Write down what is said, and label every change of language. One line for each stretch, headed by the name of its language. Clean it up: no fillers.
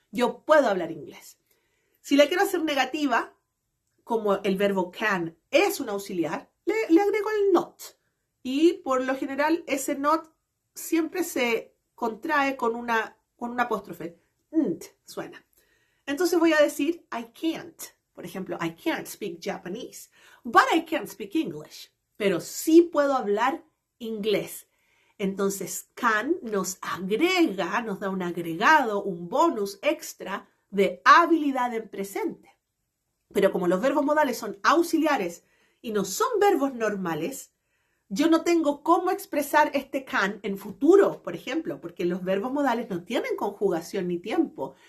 Spanish: Yo puedo hablar inglés. Si la quiero hacer negativa, como el verbo can es un auxiliar, le agrego el not. Y por lo general ese not siempre se contrae con una apóstrofe. Nt suena. Entonces voy a decir
English: I can't.
Spanish: Por ejemplo,
English: I can't speak Japanese, but I can't speak English.
Spanish: Pero sí puedo hablar inglés. Entonces, can nos agrega, nos da un agregado, un bonus extra de habilidad en presente. Pero como los verbos modales son auxiliares y no son verbos normales, yo no tengo cómo expresar este can en futuro, por ejemplo, porque los verbos modales no tienen conjugación ni tiempo.